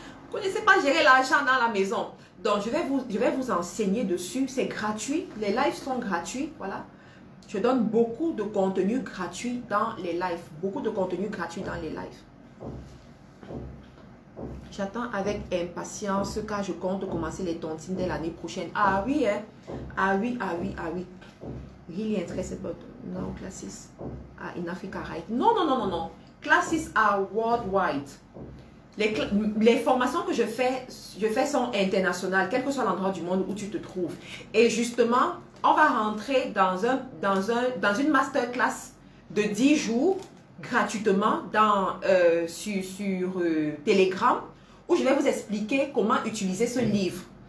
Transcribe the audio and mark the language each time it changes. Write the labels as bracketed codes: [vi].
[fr] Vous ne connaissez pas gérer l'argent dans la maison. Donc, je vais vous enseigner dessus. C'est gratuit. Les lives sont gratuits. Voilà. Je donne beaucoup de contenu gratuit dans les lives. Beaucoup de contenu gratuit dans les lives. J'attends avec impatience car je compte commencer les tontines dès l'année prochaine. Ah oui, hein? Ah oui, ah oui, ah oui. [en] Really interested, but no classes are in Africa, right? [fr] Non, non, non, non, non. [en] Classes are worldwide. [fr] Les formations que je fais sont internationales, quel que soit l'endroit du monde où tu te trouves. Et justement, on va rentrer dans une masterclass de 10 jours gratuitement sur Telegram, où je vais vous expliquer comment utiliser ce livre.